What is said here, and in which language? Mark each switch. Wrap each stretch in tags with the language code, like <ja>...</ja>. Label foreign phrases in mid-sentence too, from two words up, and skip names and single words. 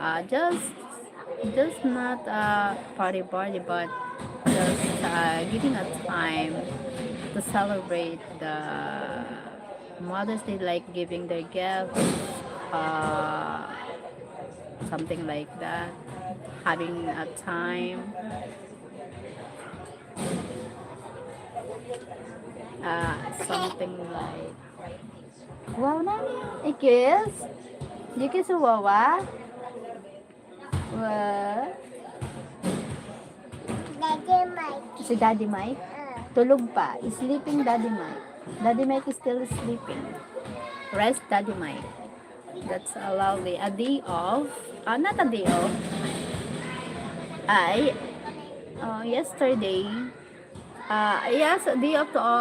<en>Just not a party, but just giving a time to celebrate the Mother's Day, like giving their gifts, uh, something like that. Having a time, something like. Wow na, ikis? Ikis wawa? What? Daddy Mike.</en> <tl>Si Daddy Mike? Tulog pa.</tl> <en>Sleeping Daddy Mike. Daddy Mike is still sleeping. Rest Daddy Mike. That's a lovely. A day off. Not a day off. I, yesterday, yes, a day off to all.</en>